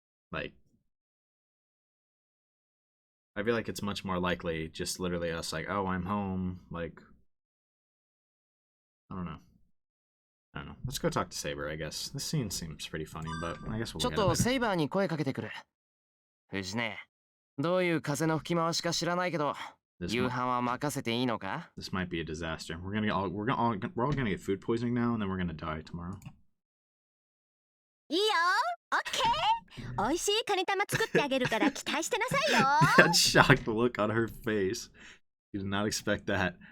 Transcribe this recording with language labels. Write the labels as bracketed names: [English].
[English] Like, I feel like it's much more likely just literally us like, oh, I'm home, like, I don't know. Let's go talk to Saber, I guess. This scene seems pretty funny, but I guess we'll [Japanese] ちょっ [English] get [Japanese] と [English] it. [Japanese] セイバーに声かけてくる。藤ね、どういう風の吹き回しか知らないけど、夕飯は任せていいのか？ [English] This might be a disaster. We're all gonna get food poisoning now, and then we're gonna die tomorrow. [Japanese] いいよ。オッケー。美味しいカニ玉作ってあげるから期待してなさいよ。 [English] That shocked look on her face. You did not expect that.